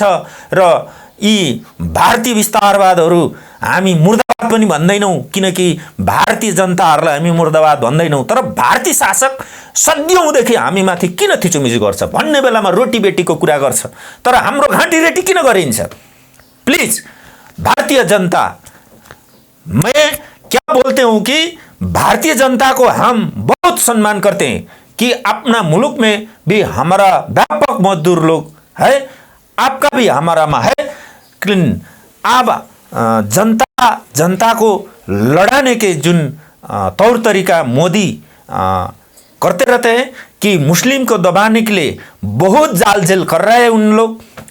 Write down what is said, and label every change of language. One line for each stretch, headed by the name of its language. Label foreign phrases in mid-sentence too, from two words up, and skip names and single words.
Nepali: र यी भारतीय विस्तारवादहरू हामी मुर्दाबाद पनि भन्दैनौँ, किनकि भारतीय जनताहरूलाई हामी मुर्दाबाद भन्दैनौँ, तर भारतीय शासक सदियौँदेखि हामीमाथि किन थिचोमिचो गर्छ भन्ने बेलामा रोटी बेटीको कुरा गर्छ, तर हाम्रो घाँटी रेटी किन गरिन्छ?
Hindi: प्लिज भारतीय जनता, मैं क्या बोलते हूँ कि भारतीय जनता को हम बहुत सम्मान करते हैं कि अपना मुल्क में भी हमारा व्यापक मजदूर लोग है, आपका भी हमारा में है। लेकिन अब जनता को लड़ाने के जुन तौर तरीका मोदी करते रहते हैं कि मुस्लिम को दबाने के लिए बहुत जाल जेल कर रहे हैं उन लोग।